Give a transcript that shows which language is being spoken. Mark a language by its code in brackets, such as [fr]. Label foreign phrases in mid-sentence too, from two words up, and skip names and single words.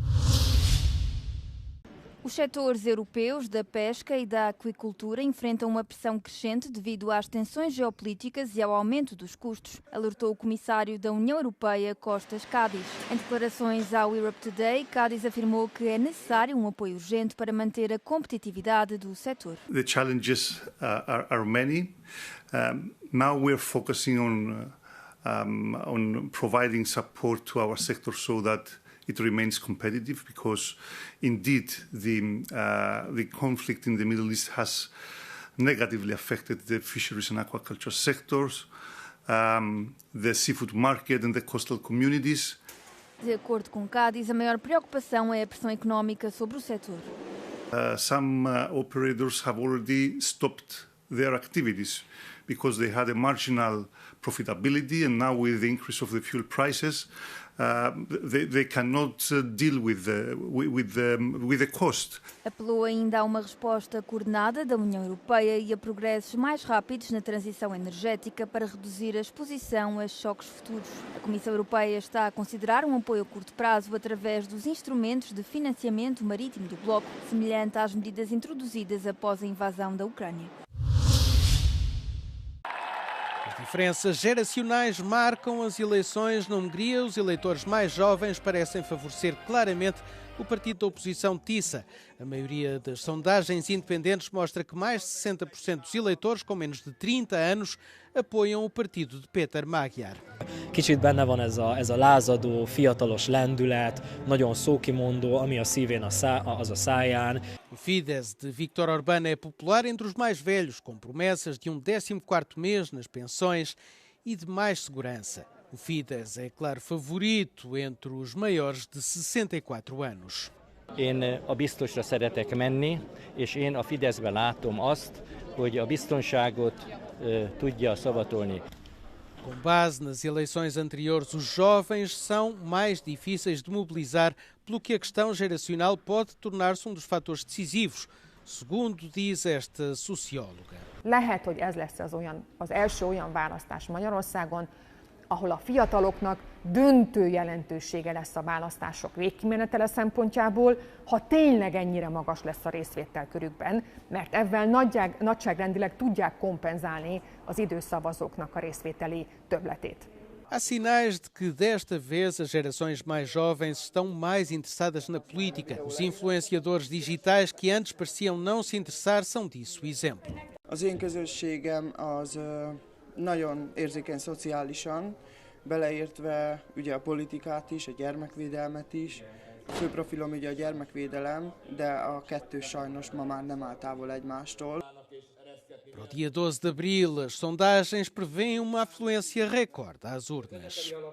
[pt] Os setores europeus da pesca e da aquicultura enfrentam uma pressão crescente devido às tensões geopolíticas e ao aumento dos custos, alertou o comissário da União Europeia, Kostas Kadis. Em declarações ao Europe Today, Kadis afirmou que é necessário um apoio urgente para manter a competitividade do setor. [en] The challenges are many. Now we're focusing on providing support to our sector so that it remains competitive, because indeed the conflict in the Middle East has negatively affected the fisheries and aquaculture sectors, the seafood market and the coastal communities. [pt] De acordo com Cádiz, a maior preocupação é a pressão económica sobre o setor. [en] Some operators have already stopped their activities because they had a marginal profitability, and now with the increase of the fuel prices, they cannot deal with the cost. [pt] Apelou ainda a uma resposta coordenada da União Europeia e a progressos mais rápidos na transição energética para reduzir a exposição a choques futuros. A Comissão Europeia está a considerar um apoio a curto prazo através dos instrumentos de financiamento marítimo do bloco, semelhante às medidas introduzidas após a invasão da Ucrânia. Diferenças geracionais marcam as eleições na Hungria. Os eleitores mais jovens parecem favorecer claramente o partido da oposição TISA. A maioria das sondagens independentes mostra que mais de 60% dos eleitores com menos de 30 anos apoiam o partido de Péter Magyar. [hu] Kicsit benne van ez a lázadó, fiatalos lendület, nagyon szókimondó, ami a szívén az a száján. [pt] O Fidesz de Viktor Orbán é popular entre os mais velhos, com promessas de um 14º mês nas pensões e de mais segurança. O Fidesz é, claro, favorito entre os maiores de 64 anos. [hu] Én a biztosra szeretek menni, és én a Fideszben látom azt, hogy a biztonságot tudja szavatolni. [pt] Com base nas eleições anteriores, os jovens são mais difíceis de mobilizar, pelo que a questão geracional pode tornar-se um dos fatores decisivos, segundo diz esta socióloga. [hu] Lehet, hogy ez lesz az első olyan választás Magyarországon, ahol a fiataloknak döntő jelentősége lesz a választások végkimenetele szempontjából, ha tényleg ennyire magas lesz a részvétel körükben, mert ezzel nagyságrendileg tudják kompenzálni az időszavazóknak a részvételi többletét. [pt] Há sinais de que desta vez as gerações mais jovens estão mais interessadas na política. Os influenciadores digitais que antes pareciam não se interessar são disso exemplo. [hu] Az én közösségem az nagyon érzékeny szociálisan, beleértve ugye a politikát is, a gyermekvédelmet is. A fő profilom ugye a gyermekvédelem, de a kettő sajnos ma már nem áll távol egymástól. [pt] Para o dia 12 de abril, as sondagens prevêem uma afluência recorde às urnas.